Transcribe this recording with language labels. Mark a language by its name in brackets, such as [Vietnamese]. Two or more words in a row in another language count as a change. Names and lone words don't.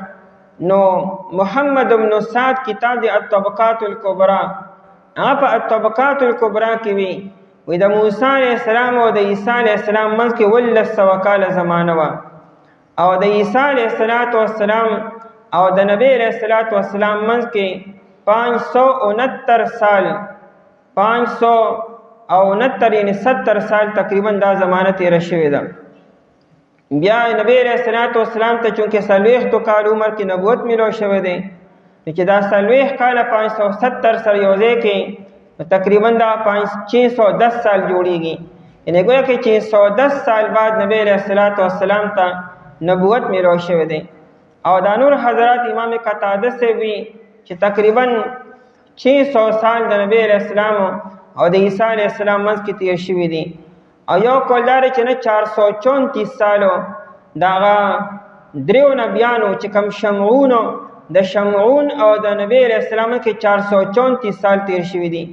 [Pashto] نو محمد بن سعد کتاب د الطبقات الکبرى، هغه په الطبقات الکبرى کې وی د موسی [Arabic] علیہ السلام [Pashto] او د عیسی [Arabic] علیہ السلام [Pashto] منځ کې 1200 کاله زمانه وه. او د عیسی [Arabic] علیہ السلام [Pashto] او د نبی [Arabic] علیہ السلام [Pashto] منځ کې 569 سال، 569 یعنی 70 سال تقریبا دا زمانه تیره شوې ده. بیا نبی [Arabic] علیہ السلام [Pashto] ته چونکه 40 کال عمر کې نبوت ملو شوی دی، چې دا 40 کاله 570 سره یو ځای کې تقریبا دا 610 سال جوړیږي. یعنی گویا کې 610 سال بعد نبی [Arabic] علیہ السلام [Pashto] ته نبوت ملو شوی دی. او دا نور حضرات امام قتاده سے وی چې تقریبا 600 سال د نبی [Arabic] علیہ السلام [Pashto] او د عیسی [Arabic] علیہ السلام [Pashto] منځ کې تیر شوي دي. او یو کول دا چې نه 434 سالو دغه دریو نبیانو چې کوم شمعونو، د شمعون او د نبی [Arabic] علیہ السلام [Pashto] کې 434 سال تیر شوي دي.